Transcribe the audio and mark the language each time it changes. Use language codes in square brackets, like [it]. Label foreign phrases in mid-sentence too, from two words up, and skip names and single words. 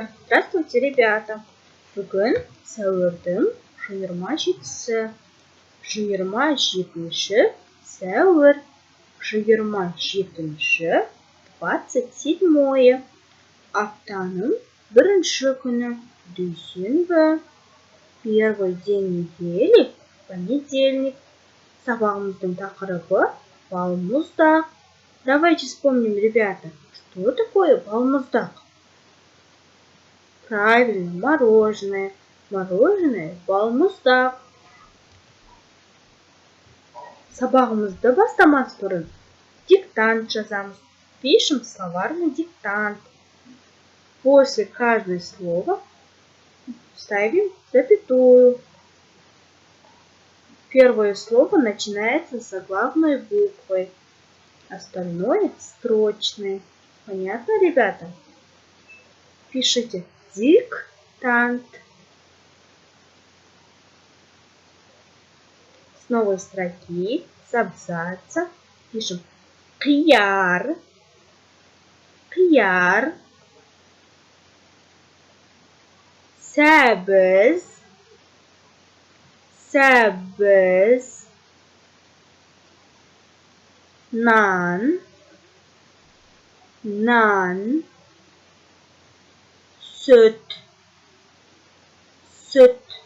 [ru] Здравствуйте, ребята! [kk] Бүгін сәуірдің 27-сі. 27-ші сәуір. 27-ші 27-е. Аптаның бірінші күні дүйсенбі. [ru] Первый день недели понедельник. [kk] Сабағымыздың тақырыбы балмұздақ. [ru] Давайте вспомним, ребята, что такое балмұздақ? Правильно, мороженое. Мороженое балмұздақ. [kk] Сабағымызды бастамас бұрын диктант жазамыз. [ru] Пишем словарный диктант. После каждого слова ставим запятую. Первое слово начинается с заглавной буквы. Остальное строчное. Понятно, ребята? Пишите диктант. С новой строки, с абзаца пишем қияр, [kk] қияр, сәбіз, сәбіз, нан, нан, сүт, сүт,